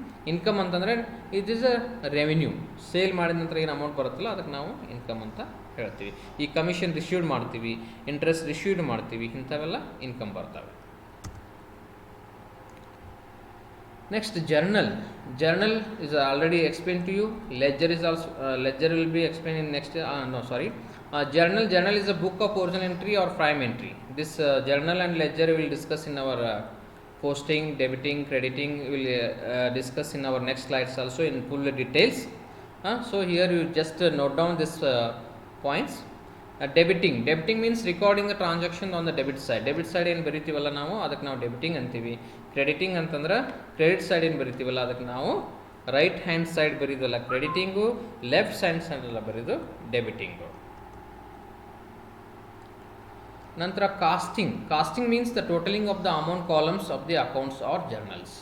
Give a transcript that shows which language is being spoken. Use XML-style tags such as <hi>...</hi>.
<kn>Income ಅಂತಂದರೆ</kn> <en>It is a revenue.</en> <kn>Sale ಮಾಡಿದ ನಂತರ ಏನು ಅಮೌಂಟ್ ಬರುತ್ತಲ್ಲ ಅದಕ್ಕೆ ನಾವು ಇನ್ಕಮ್ ಅಂತ ಹೇಳ್ತೀವಿ. ಈ ಕಮಿಷನ್ ರಿಸೀವ್ಡ್ ಮಾಡ್ತೀವಿ, ಇಂಟ್ರೆಸ್ಟ್ ರಿಸೀವ್ಡ್ ಮಾಡ್ತೀವಿ, ಇಂಥವೆಲ್ಲ ಇನ್ಕಮ್ ಬರ್ತವೆ.</kn> <en>Next, journal. Journal is already explained to you. Ledger is also ledger will be explained in next. Journal is a book of original entry or prime entry. This journal and ledger we will discuss in our posting, debiting, crediting. We will discuss in our next slides also in full details. So here you just note down this points. Debiting means recording the transaction on the debit side.</en> <kn>Debit side ಏನು ಬರಿತೀವಲ್ಲ ನಾವು ಅದಕ್ಕೆ ನಾವು debiting ಅಂತೀವಿ. Crediting ಅಂತಂದ್ರೆ credit side ಏನು ಬರಿತೀವಲ್ಲ ಅದಕ್ಕೆ ನಾವು right hand side ಬರೀದಲ್ಲ ಕ್ರೆಡಿಟಿಂಗು, left hand side ಎಲ್ಲ ಬರೀದು ಡೆಬಿಟಿಂಗು.</kn> <en>ನಂತರ casting means the totaling of the amount columns of the accounts or journals.</en>